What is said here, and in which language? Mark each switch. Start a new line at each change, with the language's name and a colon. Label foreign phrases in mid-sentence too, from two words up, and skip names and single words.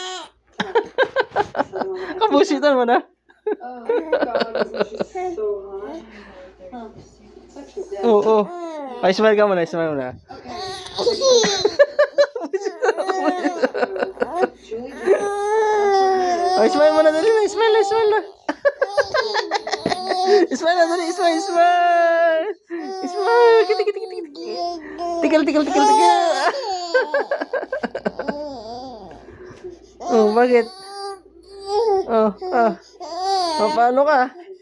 Filipino: Kabusitan mo na? Oo. Ay, smile ka muna, smile muna. Ay, smile muna dali na, smile na, smile na. Smile na dali,
English: smile, smile. Smile, kiti, kiti, kiti, kiti. Tikal, tikal, tikal, tikal.
Filipino: Oh, bakit? Oh, paano ka?